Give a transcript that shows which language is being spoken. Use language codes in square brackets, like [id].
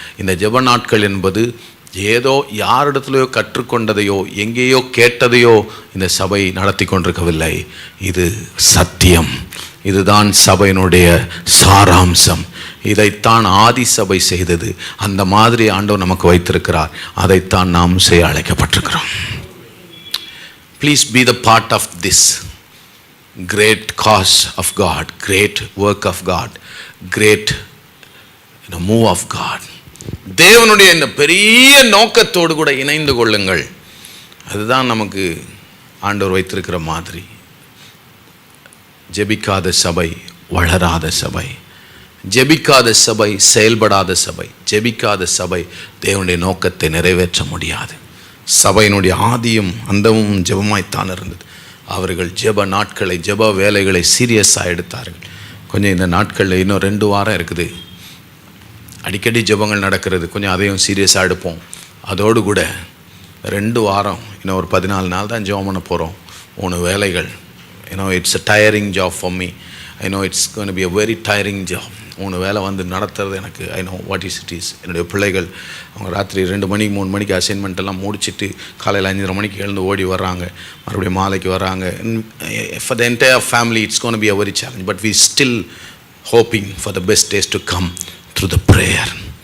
[ta] இந்த ஜெப நாட்கள் என்பது ஏதோ யாரிடத்துலையோ கற்றுக்கொண்டதையோ எங்கேயோ கேட்டதையோ இந்த சபை நடத்தி கொண்டிருக்கவில்லை. இது சத்தியம். இதுதான் சபையினுடைய சாராம்சம். இதைத்தான் ஆதி சபை செய்தது. அந்த மாதிரி ஆண்டவர் நமக்கு வைத்திருக்கிறார். அதைத்தான் நாம் செய்ய அழைக்கப்பட்டிருக்கிறோம். [en] Please be the part of this great cause of God, great work of God, great move of God. [ta] தேவனுடைய இந்த பெரிய நோக்கத்தோடு கூட இணைந்து கொள்ளுங்கள். அதுதான் நமக்கு ஆண்டவர் வைத்திருக்கிற மாதிரி. ஜெபிக்காத சபை வளராத சபை, ஜெபிக்காத சபை செயல்படாத சபை, ஜெபிக்காத சபை தேவனுடைய நோக்கத்தை நிறைவேற்ற முடியாது. சபையினுடைய ஆதியும் அந்தமும் ஜெபமாய்த்தான் இருந்தது. அவர்கள் ஜெப நாட்களை, ஜெப வேலைகளை சீரியஸாக எடுத்தார்கள். கொஞ்சம் இந்த நாட்களில் இன்னும் 2 வாரம் இருக்குது, அடிக்கடி ஜெபங்கள் நடக்கிறது. கொஞ்சம் அதையும் சீரியஸாக எடுப்போம். அதோடு கூட 2 வாரம், இன்னும் ஒரு 14 நாள் தான் ஜெபம் பண்ண போகிறோம். 3 வேலைகள். [en] It's a tiring job for me. I know it's going to be a very tiring job. [ta] 3 வேளை வந்து நடத்துறது எனக்கு [en] I know what is it is. [ta] என்னுடைய பிள்ளைகள் அவங்க ராத்திரி 2 மணிக்கு 3 மணிக்கு அசைன்மெண்ட் எல்லாம் முடிச்சுட்டு காலையில் 5:30 மணிக்கு எழுந்து ஓடி வர்றாங்க, மறுபடியும் மாலைக்கு வர்றாங்க. [en] For the entire family it's gonna be a very challenge, but we still hoping for the best days to come through the prayer.